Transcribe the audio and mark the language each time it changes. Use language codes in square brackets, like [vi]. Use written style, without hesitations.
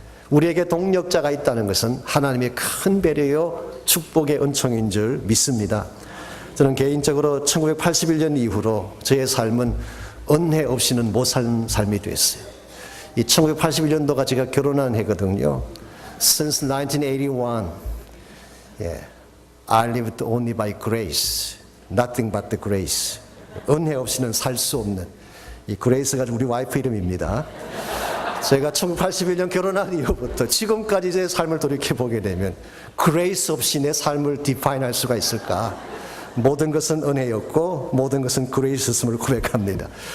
[ko] 우리에게 동력자가 있다는 것은 하나님의 큰 배려요 축복의 은총인 줄 믿습니다. 저는 개인적으로 1981년 이후로 저의 삶은 은혜 없이는 못 사는 삶이 됐어요. 이 1981년도가 제가 결혼한 해거든요. [en] Since 1981, I lived only by grace, nothing but the grace. [ko] 은혜 없이는 살 수 없는, 이 그레이스가 우리 와이프 이름입니다. 제가 1981년 결혼한 이후부터 지금까지 제 삶을 돌이켜보게 되면 그레이스 없이 내 삶을 디파인할 수가 있을까? 모든 것은 은혜였고 모든 것은 그레이스였음을 고백합니다.